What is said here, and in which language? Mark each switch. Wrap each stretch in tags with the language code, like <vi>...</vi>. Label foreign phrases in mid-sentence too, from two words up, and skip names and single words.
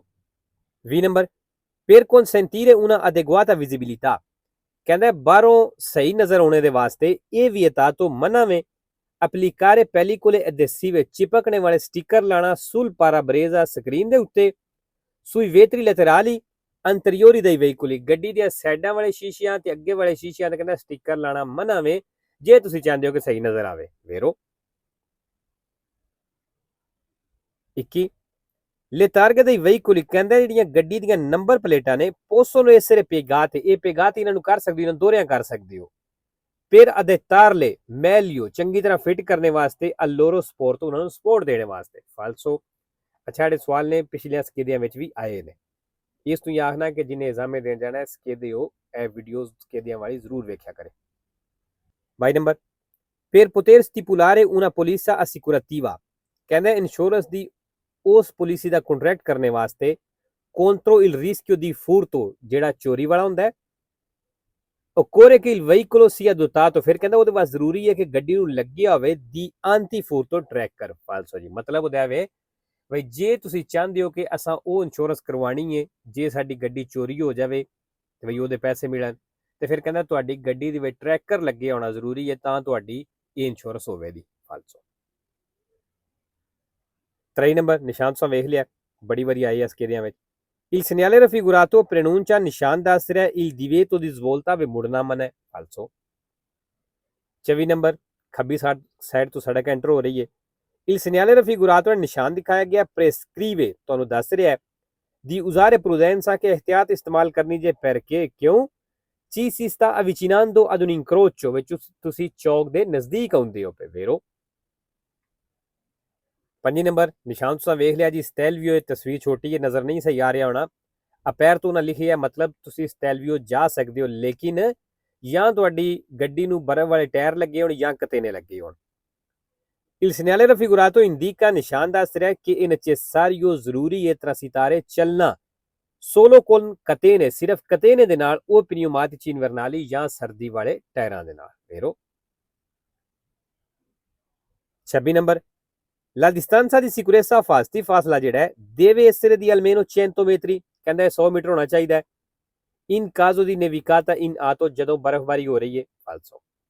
<pa>20 ਨੰਬਰ</pa> <it>per consentire una adeguata visibilità</it> <pa>ਕਹਿੰਦਾ ਬਾਹਰੋਂ ਸਹੀ ਨਜ਼ਰ ਆਉਣੇ ਦੇ ਵਾਸਤੇ ਇਹ ਵਿਅਤਾ ਤੋਂ ਮਨਾ ਵੇ</pa> <it>applicare pellicole adhesive</it> <pa>ਚਿਪਕਣੇ ਵਾਲੇ ਸਟicker ਲਾਣਾ</pa> <it>sul parabrezza</it> <pa>ਸਕਰੀਨ ਦੇ ਉੱਤੇ</pa> <it>sui vetri laterali anteriori dei veicoli</it> <pa>ਗੱਡੀ ਦੀਆਂ ਸਾਈਡਾਂ ਵਾਲੇ ਸ਼ੀਸ਼ਿਆਂ ਤੇ ਅੱਗੇ ਵਾਲੇ ਸ਼ੀਸ਼ਿਆਂ ਤੇ ਕਹਿੰਦਾ ਸਟicker ਲਾਣਾ ਮਨਾ ਵੇ ਜੇ ਤੁਸੀਂ ਚਾਹੁੰਦੇ ਹੋ ਕਿ ਸਹੀ ਨਜ਼ਰ ਆਵੇ ਵੇਰੋ। 21</pa> <it>le targhe dei veicoli</it> <pa>ਕਹਿੰਦਾ ਜਿਹੜੀਆਂ ਗੱਡੀ ਦੀਆਂ ਨੰਬਰ ਪਲੇਟਾਂ ਨੇ</pa> <it>possono essere piegate</it> <pa>ਇਹ piegate ਇਹਨਾਂ ਨੂੰ ਕਰ ਸਕਦੇ ਹੋ ਦੋਹਰਿਆਂ ਕਰ ਸਕਦੇ ਹੋ</pa> <it>per adattarle meglio</it> <pa>ਚੰਗੀ ਤਰ੍ਹਾਂ ਫਿੱਟ ਕਰਨੇ ਵਾਸਤੇ</pa> <it>a loro sport</it> <pa>ਉਹਨਾਂ ਨੂੰ ਸਪੋਰਟ ਦੇਣ ਵਾਸਤੇ ਫਾਲਸੋ। ਅੱਛਾ ਜਿਹੜੇ ਸਵਾਲ ਨੇ ਪਿਛਲੀਆਂ ਸਕੇਦੀਆਂ ਵਿੱਚ ਵੀ ਆਏ ਨੇ ਇਸ ਤੋਂ ਆਖਣਾ ਕਿ ਜਿਹਨੇ ਐਗਜ਼ਾਮੇ ਦੇਣ ਜਾਣਾ ਸਕੇਦੇ ਹੋ ਇਹ ਵੀਡੀਓਜ਼ ਸਕੇਦੀਆਂ ਵਾਲੀ ਜ਼ਰੂਰ ਵੇਖਿਆ ਕਰੇ। 22 ਨੰਬਰ</pa> <it>per poter stipulare una polizza assicurativa</it> <pa>ਕਹਿੰਦਾ ਇੰਸ਼ੋਰੈਂਸ ਦੀ ਉਸ ਪਾਲਿਸੀ ਦਾ ਕੰਟਰੈਕਟ ਕਰਨੇ ਵਾਸਤੇ</pa> <it>contro il rischio di furto</it> <pa>ਜਿਹੜਾ ਚੋਰੀ ਵਾਲਾ ਹੁੰਦਾ ਹੈ</pa> <it>occorre che il veicolo sia dotato</it> <pa>ਫਿਰ ਕਹਿੰਦਾ ਉਹਦੇ ਵਾਸਤੇ ਜ਼ਰੂਰੀ ਹੈ ਕਿ ਗੱਡੀ ਨੂੰ ਲੱਗਿਆ ਹੋਵੇ</pa> <it>di anti furto tracker</it> <pa>ਫਾਲਸੋ ਜੀ ਮਤਲਬ ਉਹਦਾ ਵੇ ਬਈ ਜੇ ਤੁਸੀਂ ਚਾਹੁੰਦੇ ਹੋ ਕਿ ਅਸਾਂ ਉਹ ਇੰਸ਼ੋਰੈਂਸ ਕਰਵਾਣੀ ਹੈ ਜੇ ਸਾਡੀ ਗੱਡੀ ਚੋਰੀ ਹੋ ਜਾਵੇ ਤੇ ਬਈ ਉਹਦੇ ਪੈਸੇ ਮਿਲਣ ਤੇ ਫਿਰ ਕਹਿੰਦਾ ਤੁਹਾਡੀ ਗੱਡੀ ਦੇ ਵਿੱਚ ਟਰੈਕਰ ਲੱਗੇ ਹੋਣਾ ਜ਼ਰੂਰੀ ਹੈ ਤਾਂ ਤੁਹਾਡੀ ਇਹ ਇੰਸ਼ੋਰੈਂਸ ਹੋਵੇਗੀ ਫਾਲਸੋ। 23 ਨੰਬਰ ਨਿਸ਼ਾਨ ਤੁਸੀਂ ਵੇਖ ਲਿਆ ਬੜੀ ਵਾਰੀ ਆਈ ਇਸ ਸਕੇਦਿਆਂ ਵਿੱਚ</pa> <it>il segnale raffigurato preannuncia</it> <pa>ਨਿਸ਼ਾਨ ਦੱਸ ਰਿਹਾ</pa> <it>il divieto di svolta</it> <pa>ਵੇ ਮੁੜਨਾ ਮਨਾ ਹੈ ਫਾਲਸੋ। 24 ਨੰਬਰ ਖੱਬੀ ਸਾਈਡ ਤੋਂ ਸੜਕ ਐਂਟਰ ਹੋ ਰਹੀ ਹੈ</pa> <it>il segnale raffigurato</it> <pa>ਨਿਸ਼ਾਨ ਦਿਖਾਇਆ ਗਿਆ prescrive ਤੁਹਾਨੂੰ ਦੱਸ ਰਿਹਾ ਹੈ</pa> <it>di usare prudenza</it> <pa>ਕਿ ਇhtiyat ਇਸਤੇਮਾਲ ਕਰਨੀ ਜੇ perché ਕਿਉਂ</pa> <it>ci si sta avvicinando ad un incrocio</it> <pa>ਵਿੱਚ ਤੁਸੀਂ ਚੌਕ ਦੇ ਨਜ਼ਦੀਕ ਆਉਂਦੇ ਹੋ ਵੇਰੋ। 5 ਨੰਬਰ ਨਿਸ਼ਾਨ ਤੁਸੀਂ ਵੇਖ ਲਿਆ ਜੀ ਸਟੈਲਵੀਓ ਤਸਵੀਰ ਛੋਟੀ ਹੈ ਨਜ਼ਰ ਨਹੀਂ ਸਹੀ ਆ ਰਿਹਾ ਹੋਣਾ ਅਪੈਰ ਤੋਂ ਨਾ ਲਿਖਿਆ ਮਤਲਬ ਤੁਸੀਂ ਸਟੈਲਵੀਓ ਜਾ ਸਕਦੇ ਹੋ ਲੇਕਿਨ ਜਾਂ ਤੁਹਾਡੀ ਗੱਡੀ ਨੂੰ ਬਰਫ਼ ਵਾਲੇ ਟਾਇਰ ਲੱਗੇ ਹੋਣ ਜਾਂ ਕਤੇਨੇ ਲੱਗੇ ਹੋਣ।</pa> <it>il segnale raffigurato indica</it> <pa>ਨਿਸ਼ਾਨ ਦੱਸ ਰਿਹਾ ਕਿ ਇਹ necessario ਜ਼ਰੂਰੀ ਹੈ transitare ਚੱਲਣਾ</pa> <it>solo con catene</it> <pa>ਸਿਰਫ ਕਤੇਨੇ ਦੇ ਨਾਲ ਉਹ</pa> <it>pneumatici invernali</it> <pa>ਜਾਂ ਸਰਦੀ ਵਾਲੇ ਟਾਇਰਾਂ ਦੇ ਨਾਲ ਵੇਰੋ। 26 ਨੰਬਰ</pa> <it>la distanza di sicurezza</it> <pa>fasti ਫਾਸਲਾ ਜਿਹੜਾ ਹੈ</pa> <it>deve essere di almeno 100 metri</it> <pa>ਕਹਿੰਦਾ 100 ਮੀਟਰ ਹੋਣਾ ਚਾਹੀਦਾ ਹੈ</pa> <it>in caso di nevicata in auto</it> <pa>ਜਦੋਂ ਬਰਫ਼ਬਾਰੀ ਹੋ ਰਹੀ ਹੈ ਫਾਲਸੋ।</pa>